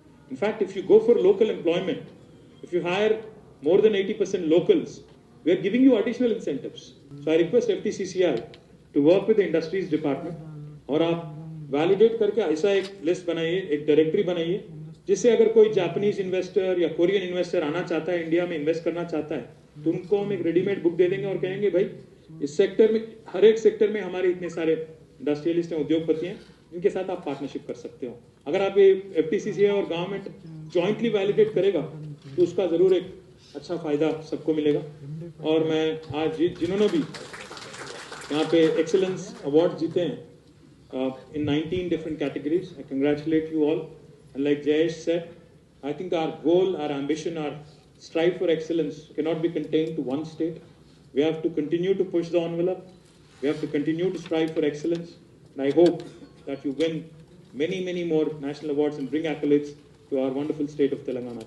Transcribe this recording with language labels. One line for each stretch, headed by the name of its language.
English: In fact, if you go for local employment, if you hire more than 80% locals, we are giving you additional incentives. So I request FTCCI to work with the Industries Department,
Hindi: और आप validate करके ऐसा एक list बनाइए, एक directory बनाइए, जिससे अगर कोई जापानीज इन्वेस्टर या कोरियन इन्वेस्टर आना चाहता है, इंडिया में इन्वेस्ट करना चाहता है, तो उनको हम एक रेडीमेड बुक दे देंगे और कहेंगे भाई इस सेक्टर में, हर एक सेक्टर में हमारे इतने सारे इंडस्ट्रियलिस्ट हैं, उद्योगपति हैं, जिनके साथ आप पार्टनरशिप कर सकते हो। अगर आप ये FTCCI और गवर्नमेंट जॉइंटली वैलिडेट करेगा तो उसका जरूर एक अच्छा फायदा सबको मिलेगा। और मैं आज जिन्होंने भी यहाँ पे एक्सेलेंस अवार्ड जीते हैं
English: in 19 different categories, I congratulate you all. And like Jayesh said, I think our goal, our ambition, our strive for excellence cannot be contained to one state. We have to continue to push the envelope. We have to continue to strive for excellence. And I hope that you win many, many more national awards and bring accolades to our wonderful state of Telangana.